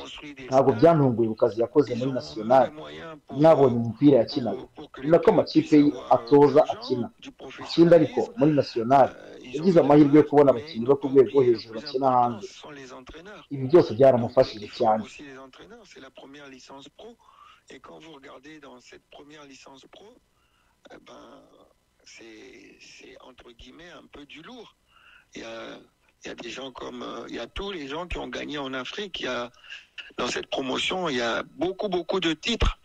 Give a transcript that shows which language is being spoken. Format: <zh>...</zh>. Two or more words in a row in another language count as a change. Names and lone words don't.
<rw>Ntabwo byantunguye ku kazi yakoze muri national. Mwabonye umupira yakinaga, ni nako amakipe atoza akina. Ikindi ariko muri national yagize amahirwe yo kubona abakinnyi bo ku rwego rwo hejuru bakina hanze. Ibi byose byaramufashije cyane.</rw> <fr>Et quand vous regardez dans cette première licence pro, c'est entre guillemets un peu du lourd. Il y a des gens comme il y a tous les gens qui ont gagné en Afrique. Il y a dans cette promotion, il y a beaucoup de titres.</fr>